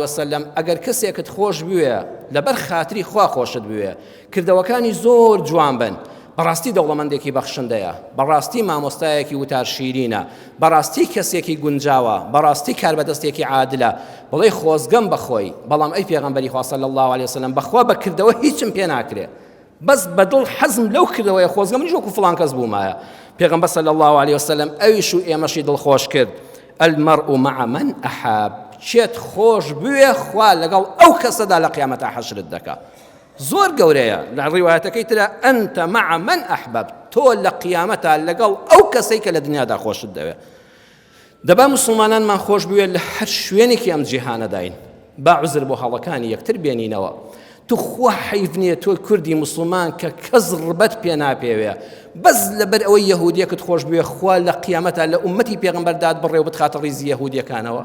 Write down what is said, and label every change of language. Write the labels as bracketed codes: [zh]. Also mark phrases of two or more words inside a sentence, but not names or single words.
[ckb] وسلم ئەگەر کەسێکت خۆش بوێ لەبەر خاتری خوا خۆشت بوێ کردەوەکانی زۆر جوان بن بەڕاستی دەوڵەمەندێکی بەخشندەیە بەڕاستی مامۆستایەکی وتار شیرینە بەڕاستی کەسێکی گونجاوە بەڕاستی کاربەدەستێکی عادلە بڵێ خۆزگەم بەخۆی بەڵام ئەی پێغەمبەری خوا [ar] صلی الله عليه وسلم [ckb] بەخوا بەکردەوە هیچم پێ ناکرێ بەس بەدڵ حەزم لەو کردەوەی خۆزگە منیش وەکو فڵان کەس بوومایە. پێغەمبەر [ar] صلی الله عليه وسلم [ckb] ئەویش و ئێمەشی دڵخۆش کرد [ar] المرء مع من أحب [ckb] چێت خۆش بوێ خوا لەگەڵ ئەو کەسەدا لە قیامەتە حەشرت دەکا. زۆر گەورەیە لە ڕیوایەتەکەی ترە [ar] ئەنتە مع من أحبب [ckb] تۆ لە قیامەتە لەگەڵ ئەو کەسەی کە لە دنیادا خۆشت دەوێ. دەبا مسلمانانمان خۆش بوێ لە هەر شوێنێکی ئەم جیهانەداین با عوزر بۆ هەڵەکانی یەکتر بێنینەوە. تو خوا حەیف نییە تۆ کوردی مسلمان کە کەس ڕبەت پێ ناپێوێ بەس لەبەر ئەوەی یەهودیەکت خۆش بوێ خوا لە قیامەتە لە ئومەتی پێغەمبەرداد بڕێ و بتخاتە ڕیزی یەهودیەکانەوە.